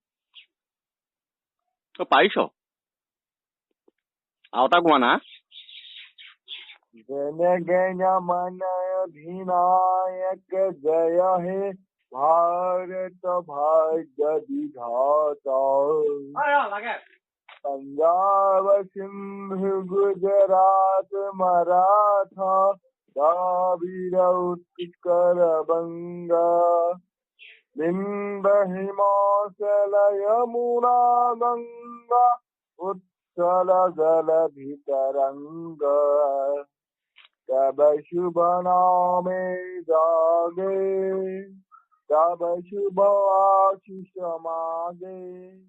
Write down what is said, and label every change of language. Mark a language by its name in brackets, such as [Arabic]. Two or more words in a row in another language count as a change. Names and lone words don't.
[Assamese] তই পাৰিছ আৰু এটা কোৱা না। [Bangla] যেনেকে অধিনায়ক জয় হে ভাৰত ভাগ্য বিধাতা पंजाब सिंधु गुजरात मराठा द्राविड़ উৎকল বঙ্গ বিন্ধ্য হিমাচল যমুনা গঙ্গা উৎকল জলধি তরঙ্গ তব শুভ নামে জাগে তব শুভ আশিস মাগে।